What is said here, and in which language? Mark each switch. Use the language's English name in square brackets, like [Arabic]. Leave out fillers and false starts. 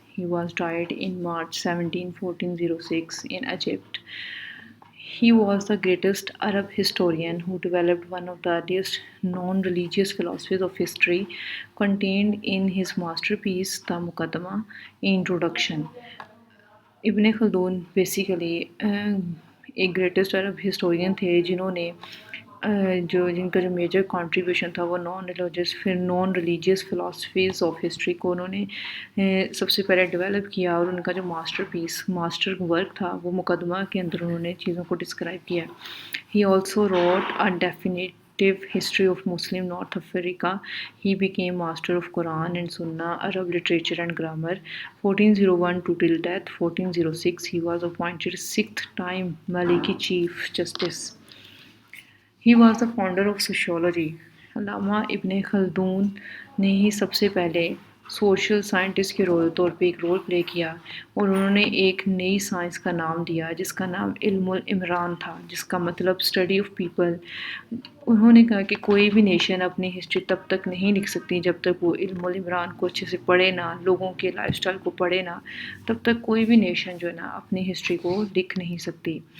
[English] He was died in March 17, 1406 in Egypt. He was the greatest Arab historian who developed one of the earliest non-religious philosophies of history contained in his masterpiece, The Muqaddimah, Introduction. [Urdu] ابن خلدون basically ایک greatest عرب historian تھے جنہوں نے جن کا جو major contribution تھا وہ naan religious philosophies of history کو انہوں نے سب سے پہلے ڈیولپ کیا، اور ان کا جو ماسٹر ورک تھا وہ مقدمہ کے اندر انہوں نے چیزوں کو ڈسکرائب کیا. [English] He also wrote a definite history of Muslim North Africa. He became master of Quran and Sunnah, Arab literature and grammar. 1401 to till death 1406. He was appointed 6th time Maliki Chief Justice. He was the founder of sociology. [Urdu] علامہ ابن خلدون نے ہی سب سے پہلے social scientist کے طور پہ ایک role play کیا، اور انہوں نے ایک نئی سائنس کا نام دیا جس کا نام علم العمران تھا، جس کا مطلب اسٹڈی آف پیپل. انہوں نے کہا کہ کوئی بھی نیشن اپنی ہسٹری تب تک نہیں لکھ سکتی جب تک وہ علم العمران کو اچھے سے پڑھے نہ، لوگوں کے لائف سٹائل کو پڑھے نہ، تب تک کوئی بھی نیشن جو ہے نا اپنی ہسٹری کو لکھ نہیں سکتی.